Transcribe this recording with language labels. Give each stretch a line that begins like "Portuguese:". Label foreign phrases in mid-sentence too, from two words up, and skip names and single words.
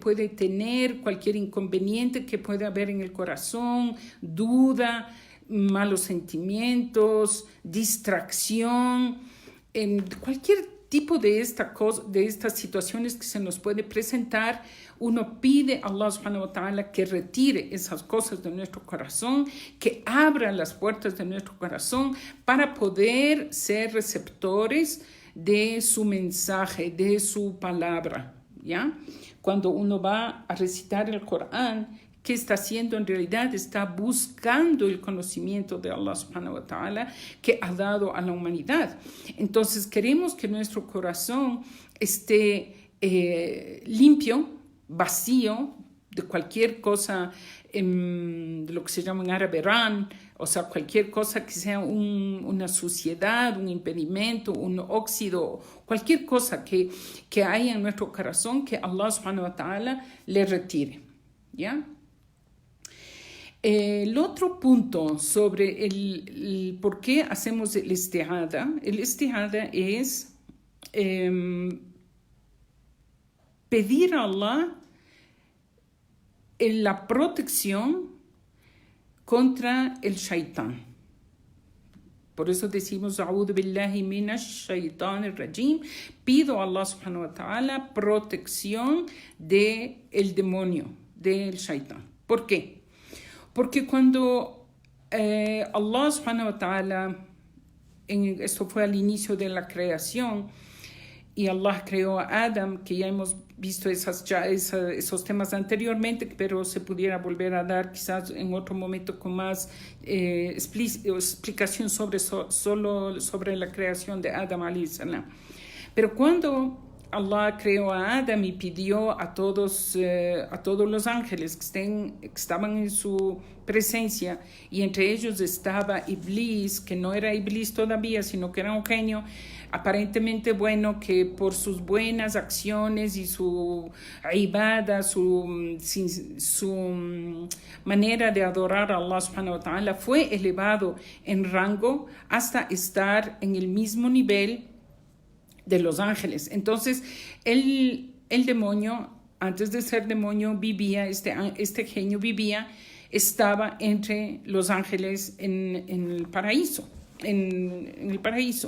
Spanish: puede tener, cualquier inconveniente que puede haber en el corazón, duda, malos sentimientos, distracción, en cualquier tipo de estas situaciones que se nos puede presentar, uno pide a Allah
Arabic: سبحانه وتعالى
Spanish: que retire esas cosas de nuestro corazón, que abra las puertas de nuestro corazón para poder ser receptores de su mensaje, de su palabra, ¿ya? Cuando uno va a recitar el Corán, ¿qué está haciendo? En realidad está buscando el conocimiento de Allah
Arabic: سبحانه وتعالى
Spanish: que ha dado a la humanidad. Entonces queremos que nuestro corazón esté limpio, vacío de cualquier cosa, de lo que se llama en árabe ran, o sea, cualquier cosa que sea una suciedad, un impedimento, un óxido, cualquier cosa que haya en nuestro corazón que Allah
Arabic: سبحانه وتعالى
Spanish: le retire, ¿ya? El otro punto sobre el por qué hacemos el istihada es pedir a Allah la protección contra el shaitán. Por eso decimos,
Arabic: أعوذ بالله من الشيطان الرجيم.
Spanish: Pido a Allah
Arabic: سبحانه وتعالى
Spanish: protección del demonio, del shaitán. ¿Por qué? Porque cuando Allah
Arabic: سبحانه وتعالى,
Spanish: esto fue al inicio de la creación, y Allah creó a Adam, que ya hemos visto esos temas anteriormente, pero se pudiera volver a dar quizás en otro momento con más explicación solo sobre la creación de Adam
Arabic: عليه السلام.
Spanish: Pero cuando Allah creó a Adam y pidió a todos los ángeles que estaban en su presencia, y entre ellos estaba Iblis, que no era Iblis todavía, sino que era un genio aparentemente bueno, que por sus buenas acciones y su ibada, su manera de adorar a Allah
Arabic: سبحانه وتعالى,
Spanish: fue elevado en rango hasta estar en el mismo nivel de los ángeles. Entonces, el demonio, antes de ser demonio, vivía, este genio vivía, estaba entre los ángeles en el paraíso, en el paraíso.